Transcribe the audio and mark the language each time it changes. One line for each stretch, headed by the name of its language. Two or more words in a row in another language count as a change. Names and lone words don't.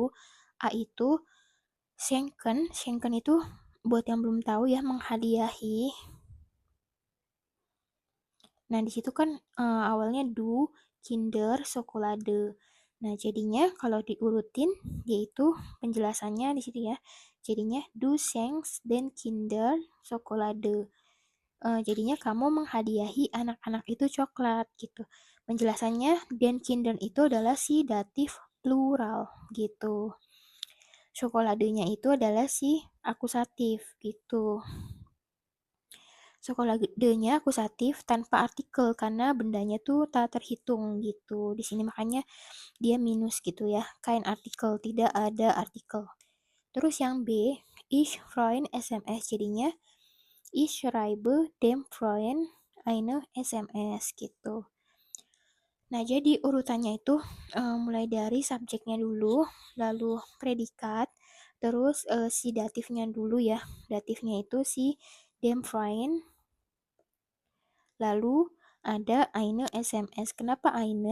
Indonesian: A itu Schenken itu buat yang belum tahu ya menghadiahi. Nah, di situ kan awalnya
German: du Kinder Schokolade.
Indonesian: Nah, jadinya kalau diurutin yaitu penjelasannya di situ ya. Jadinya
German: du schenkst den Kinder Schokolade.
Indonesian: Jadinya kamu menghadiahi anak-anak itu coklat gitu. Penjelasannya
German: den Kinder
Indonesian: itu adalah si datif plural gitu. Chokoladenya itu adalah si akusatif gitu. Chokoladenya akusatif tanpa artikel karena bendanya tuh tak terhitung gitu. Di sini makanya dia minus gitu ya.
German: Kain artikel,
Indonesian: tidak ada artikel. Terus yang B,
German: ich freuen SMS
Indonesian: jadinya
German: ich schreibe dem Freund eine SMS
Indonesian: gitu. Nah, jadi urutannya itu mulai dari subjeknya dulu, lalu predikat, terus si datifnya dulu ya. Datifnya itu si
German: dem Freund,
Indonesian: lalu ada
German: eine SMS.
Indonesian: Kenapa eine?